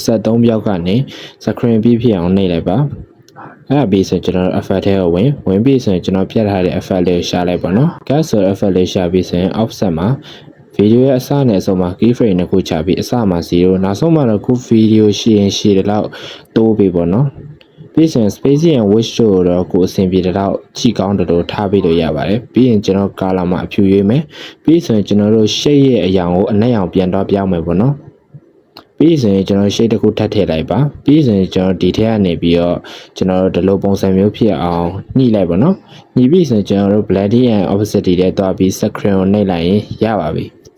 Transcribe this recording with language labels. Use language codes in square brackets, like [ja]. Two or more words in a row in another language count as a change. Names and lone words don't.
[my] ဆက်3ပြောက်ကနေ screen ပြီးဖြစ်အောင်နှိပ်လိုက်ပါအဲ့ဒါပြီးဆိုကျွန်တော် effect ထဲကိုဝင်ပြီးဆိုရင်ကျွန်တော်ပြတ်ထားတဲ့ effect လေးကိုရှာလိုက်ပါနော် gas ဆို effect လေးရှာပြီးဆိုရင် offset မှာ ဗီဒီယိုရဲ့အစနဲ့အဆုံးမှာ keyframe တစ်ခုချပြီးအစမှာ0နောက်ဆုံးမှာတော့ခုဗီဒီယိုရှိရင်ရှိတယ်လို့တိုးပြီပေါ့နော်ပြီးရင် spacing [en] and width [my] တို့တော့ကိုအဆင်ပြေတဲ့တော့ကြည့်ကောင်းတယ်လို့ထားပြီးလို့ရပါတယ်ပြီးရင်ကျွန်တော် color မှာအဖြူရွေးမယ်ပြီးဆိုရင်ကျွန်တော်တို့ shade ရဲ့အရာကိုအနက်ရောင်ပြန်တော့ပြောင်းမယ်ပေါ့နော်ပြီးဆိုရင်ကျွန်တော် shade တစ်ခုထပ်ထည့်လိုက်ပါပြီးဆိုရင်ကျွန်တော်ဒီထက်ကနေပြီးတော့ကျွန်တော်တို့ဒီလိုပုံစံမျိုးဖြစ်အောင်ညှိလိုက်ပါနော်ညှိပြီးဆိုရင်ကျွန်တော်တို့ [en] blending and opacity [my] တွေတွားပြီး screen ကိုနှိပ်လိုက်ရင်ရပါပြီ